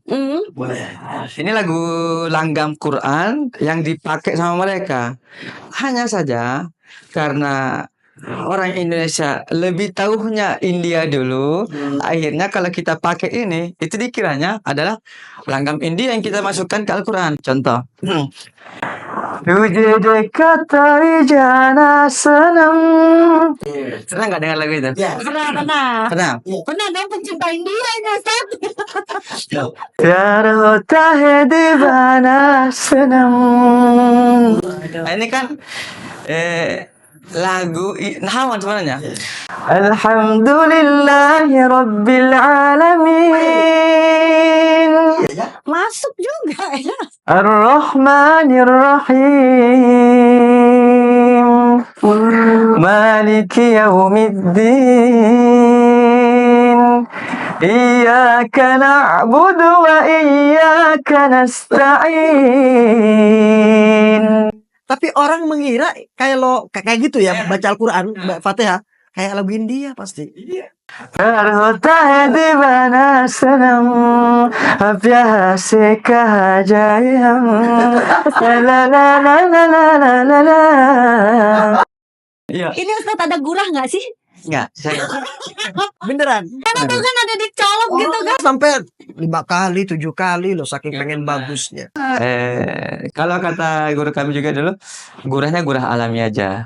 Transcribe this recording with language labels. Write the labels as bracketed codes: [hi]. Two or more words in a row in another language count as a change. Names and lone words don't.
[id] Ini lagu langgam Quran yang dipakai sama mereka. Hanya saja karena orang Indonesia lebih tahunya India dulu, akhirnya kalau kita pakai ini, itu dikiranya adalah langgam India yang kita masukkan ke Al-Quran. Contoh. [hi] तुझे देखा जाना सनम. [id] Pernah nggak dengar lagu itu? Pernah. Pernah. Pernah dong pencinta India ini Ustaz. [hi] प्यार होता है दीवाना सनम. [id] Nah, ini kan lagu Nahawan sebenarnya. [ar] الحمد لله رب العالمين, [id] Masuk juga ya. [ar] الرحمن الرحيم، مالك يوم الدين، إياك نعبد وإياك نستعين. [id] Tapi orang mengira kayak gitu ya, baca Al-Quran, Fatihah, kayak lagu India pasti. [hi] प्यार होता है दीवाना सनम, प्यार से कहा जाए हम, la la la la la la la. [id] Iya. Ini Ustaz ada gurah nggak sih? Enggak, saya Beneran. Karena tuh kan ada dicolok gitu kan. Sampai 5 kali, 7 kali loh, saking pengen bagusnya. kalau kata guru kami juga dulu, gurahnya gurah alami aja.